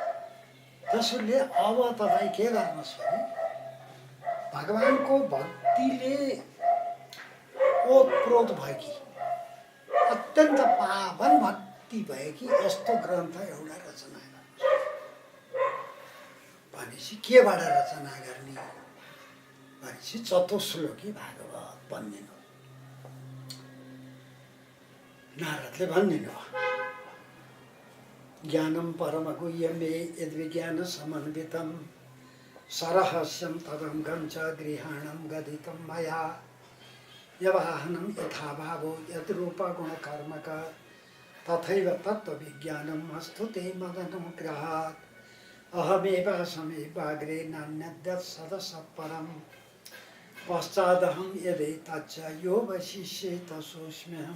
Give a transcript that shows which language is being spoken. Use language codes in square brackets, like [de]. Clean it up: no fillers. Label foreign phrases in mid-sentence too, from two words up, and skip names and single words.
[ne] त्यसैले अब तपाईँ के गर्नुहोस् भने भगवानको भक्तिले ओतप्रोत भएकी, अत्यन्त पावन भक्ति भएकी यस्तो ग्रन्थ एउटा रचना गर्नुहोस्। भनेपछि केबाट रचना गर्ने भनेपछि चतुश्लोकी भागवत भनिदिनु। नारदले भनिदिनु [sa] ज्ञानं परमगुह्यमे यद्विज्ञानसमन्वितं सरहस्यं तदङ्गं च गृहाणं गदितं मया यवाहनं यथा भावो यद्रूपगुणकर्मक तथैव तत्त्वविज्ञानम् अस्तु ते मदनुग्रहात् अहमेव समेवाग्रे नान्यद्यत् सदसत्परम् पश्चादहं यदेतच्च यो वशिष्येत सोऽस्म्यहम्